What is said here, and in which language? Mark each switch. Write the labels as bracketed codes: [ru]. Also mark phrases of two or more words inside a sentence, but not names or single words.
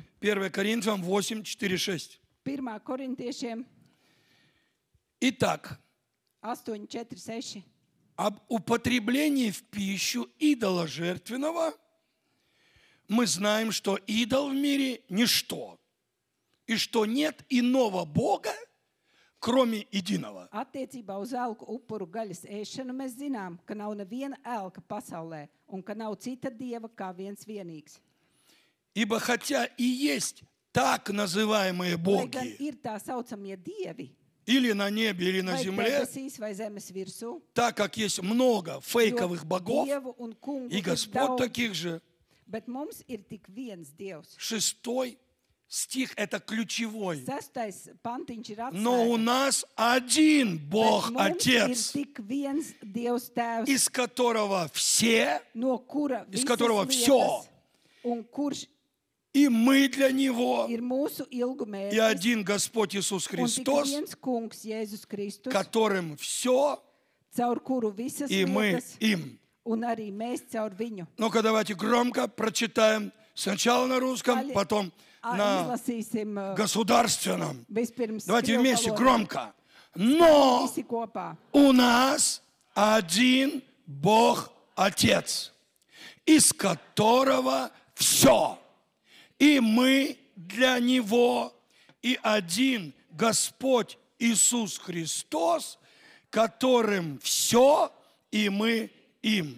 [ru] 1 Коринфянам 8, 4, 6. [lv] 1. korintiešiem [ru] Итак, 8, 4, 6. об употреблении в пищу идола жертвенного мы знаем, что идол в мире – ничто, и что нет иного Бога, кроме единого. [lv] Attiecībā uz elku upuru gaļas ēšanu mēs zinām, ka nav neviena elka pasaulē un ka nav cita dieva kā viens vienīgs. [ru] Ибо хотя и есть так называемые [lv] Lai gan [ru] боги, [lv] ir tā saucamie dievi, [ru] или на небе, или на [lv] vai [ru] земле, [lv] debesīs vai zemes virsū, [ru] так как есть много [lv] jo [ru] фейковых богов [lv] dievu un kungu [ru] и [lv] ir [ru] господ [lv] daudz, [ru] таких же, [lv] bet mums ir tik viens dievs. [ru] 6 стих – это ключевой. [lv] 6. pantiņš ir [ru] Но у [lv] atslēga. [ru] нас один Бог, [lv] Bet mums ir [ru] Отец, [lv] tik viens Dievs tēvs, [ru] из которого все, [lv] no kura [ru] из [lv] visas [ru] которого [lv] lietas, [ru] всё. [lv] un kurš [ru] и мы для Него, [lv] ir mūsu [ru] и [lv] ilgumērķis, [ru] один Господь Иисус [lv] un tik [ru] Христос, [lv] viens kungs Jēzus Kristus, [ru] которым все, [lv] caur kuru visas [ru] и мы [lv] lietas, [ru] им. [lv] un arī mēs caur viņu. [ru] Ну-ка, давайте громко прочитаем сначала на русском, [lv] Daļa- [ru] потом на [lv] Izlasīsim [ru] государственном. [lv] vispirms [ru] Давайте [lv] krievu [ru] вместе, [lv] valodā. [ru] громко. Но [lv] Visi kopā. [ru] у нас один Бог Отец, из которого все, и мы для Него, и один Господь Иисус Христос, которым все, и мы им.